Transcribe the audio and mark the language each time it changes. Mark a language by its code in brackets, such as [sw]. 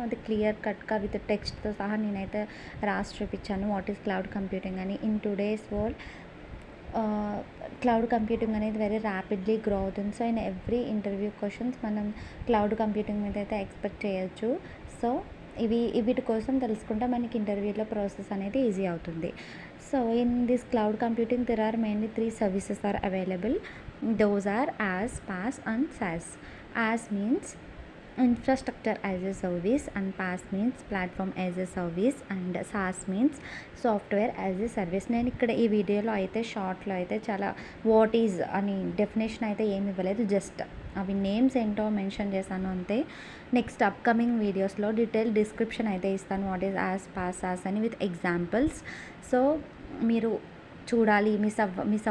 [te] అది క్లియర్ కట్గా విత్ టెక్స్ట్తో సహా నేనైతే రాసి చూపించాను [en] what is cloud computing [te] అని. [en] in today's world [te] cloud computing అనేది [en] very rapidly [te] గ్రో అవుతుంది. So [en] in every interview questions [te] మనం క్లౌడ్ కంప్యూటింగ్ మీద అయితే ఎక్స్పెక్ట్ చేయొచ్చు. సో వీటి కోసం తెలుసుకుంటే మనకి ఇంటర్వ్యూలో ప్రాసెస్ అనేది ఈజీ అవుతుంది. [en] So in this cloud computing there are mainly three services are available. Those are as, PaaS and SaaS. As means infrastructure as a service and PaaS means platform as a service and SaaS means software as a service. [te] నేను ఇక్కడ ఈ వీడియోలో అయితే షార్ట్లో అయితే చాలా [en] what is [te] అని definition అయితే ఏమి ఇవ్వలేదు, జస్ట్ అవి నేమ్స్ ఏంటో మెన్షన్ చేశాను అంతే. నెక్స్ట్ అప్కమింగ్ వీడియోస్లో డీటెయిల్ డిస్క్రిప్షన్ అయితే ఇస్తాను [en] what is IaaS, PaaS, SaaS [te] అని [en] With examples. [te] సో మీరు చూడాలి, మిస్